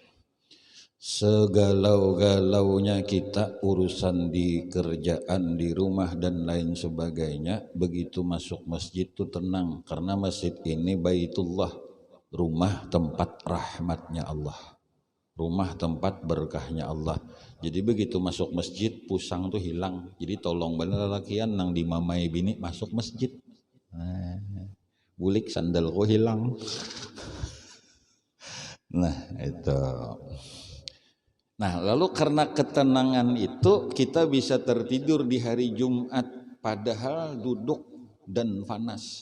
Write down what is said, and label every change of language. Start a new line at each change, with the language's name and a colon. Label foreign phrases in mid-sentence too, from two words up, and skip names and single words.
Indonesian: Segalau-galaunya kita urusan di kerjaan, di rumah dan lain sebagainya, begitu masuk masjid itu tenang karena masjid ini Baitullah, rumah tempat rahmatnya Allah, rumah tempat berkahnya Allah. Jadi begitu masuk masjid pusang tuh hilang.
Banjar: Jadi tolong bener lakian nang dimamai bini masuk masjid. Bulik sandalku hilang.
Indonesian: Nah itu. Nah lalu karena ketenangan itu kita bisa tertidur di hari Jumat padahal duduk dan panas.